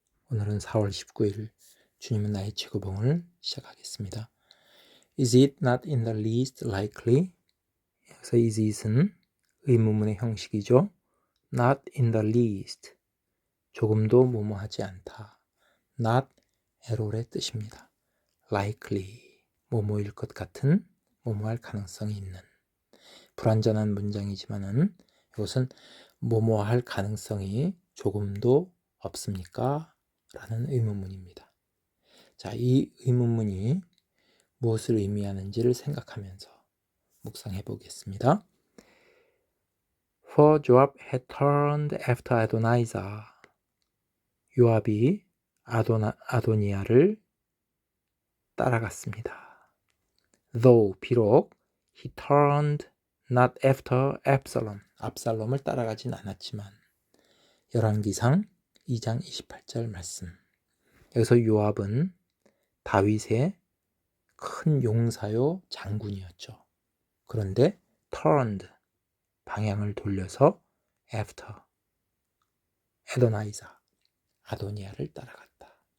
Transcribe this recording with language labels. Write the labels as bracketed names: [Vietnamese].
[Korean] 오늘은 4월 19일 주님은 나의 최고봉을 시작하겠습니다. [English] Is it not in the least likely? [Korean] 여기서 is it은 의문문의 형식이죠. [English] Not in the least, [Korean] 조금도 뭐뭐하지 않다. [English] Not at all [Korean] 의 뜻입니다. Likely, 뭐뭐일 것 같은, 뭐뭐할 가능성이 있는. 불완전한 문장이지만은 이것은 뭐뭐할 가능성이 조금도 없습니까? 라는 의문문입니다. 자, 이 의문문이 무엇을 의미하는지를 생각하면서 묵상해 보겠습니다. [English] For Joab had turned after Adonijah. [Korean] 요압이 아도니아를 따라갔습니다. [English] Though, [Korean] 비록 [English] he turned not after Absalom. [Korean] 압살롬을 따라가진 않았지만 열왕기상 2장 28절 말씀. 여기서 요압은 다윗의 큰 용사요 장군이었죠. 그런데 turned, 방향을 돌려서 after 아도니아를 따라갔다.